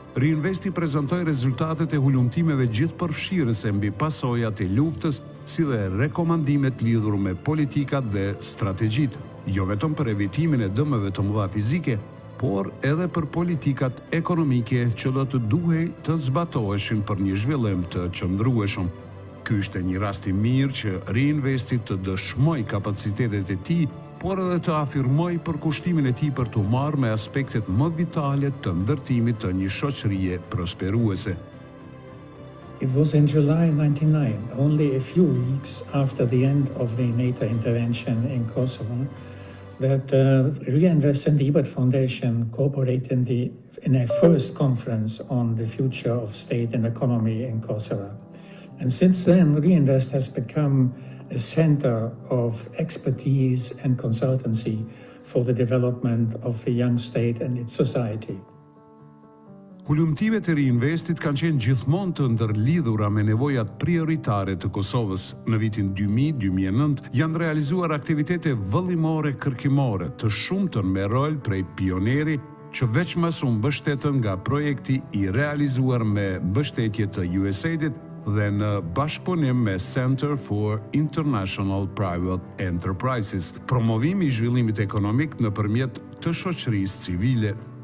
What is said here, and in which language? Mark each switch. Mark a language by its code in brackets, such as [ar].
[sq] Riinvesti prezantoi rezultatet e hulumtimeve gjithëpërfshirëse mbi pasojat e luftës, si dhe rekomandimet lidhur me politikat dhe strategjitë, jo vetëm për evitimin e dëmeve të mëdha fizike, por edhe për politikat ekonomike që do të duhej të zbatoheshin për një zhvillim të qëndrueshëm. Ky ishte një rast i mirë që Riinvesti të dëshmoj kapacitetet e tij, por edhe të afirmoj përkushtimin e tij për të marrë me aspektet më vitale të ndërtimit të një shoqërie prosperuese. [en] It was in July 1999, only a few weeks after the end of the NATO intervention in Kosovo, that Riinvest and the Ebert Foundation cooperated in a first conference on the future of state and economy in Kosovo. And since then, Riinvest has become a center of expertise and consultancy for the development of the young state and its society. [sq] Hulumtimet e Riinvestit kanë qenë gjithmonë të ndërlidhura me nevojat prioritare të Kosovës. Në vitin 2000-2009 janë realizuar aktivitete vëllimore kërkimore të shumtën me rol prej pioneri që veçmas u mbështetën nga projekti i realizuar me mbështetje të USAID-it dhe në bashkëpunim me Center for International Private Enterprises, promovimi i zhvillimit ekonomik nëpërmjet të shoqërisë civile.